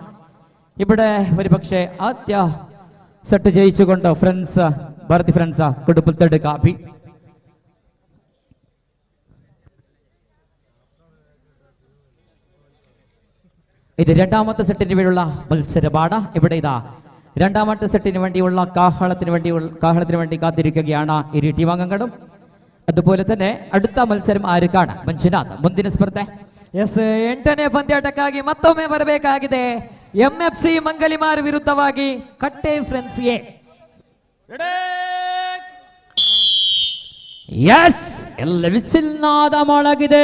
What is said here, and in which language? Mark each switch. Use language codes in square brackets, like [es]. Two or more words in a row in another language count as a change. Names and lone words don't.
[ml] ഇവിടെ ഒരു പക്ഷേ ആദ്യ സെറ്റ് ജയിച്ചുകൊണ്ട് ഭാരതി ഫ്രണ്ട്സ് കുടുംബത്തെടുക്ക ഇത് 2ാമത്തെ സെറ്റിന് വേണ്ടിയുള്ള മത്സരമാണ്. ഇവിടെ ഇതാ 2ാമത്തെ സെറ്റിന് വേണ്ടിയുള്ള കാഹളത്തിന് വേണ്ടി കാത്തിരിക്കുകയാണ് ഇരു ടീമംഗങ്ങളും. അതുപോലെ തന്നെ അടുത്ത മത്സരം ആർക്കാണ്? [kn] ಮಂಜುನಾಥ್ ಮುಂದಿನ ಸ್ಪರ್ಧೆ. 8ನೇ ಪಂದ್ಯಾಟಕ್ಕಾಗಿ ಮತ್ತೊಮ್ಮೆ ಬರಬೇಕಾಗಿದೆ. MFC ಮಂಗಲಿಮಾರ್ ವಿರುದ್ಧವಾಗಿ ಕಟ್ಟೆ ಫ್ರೆಂಡ್ಸ್ ಎ. ಎಲ್ಲ ವಿಸಿಲ್ ನಾದ ಮೊಳಗಿದೆ.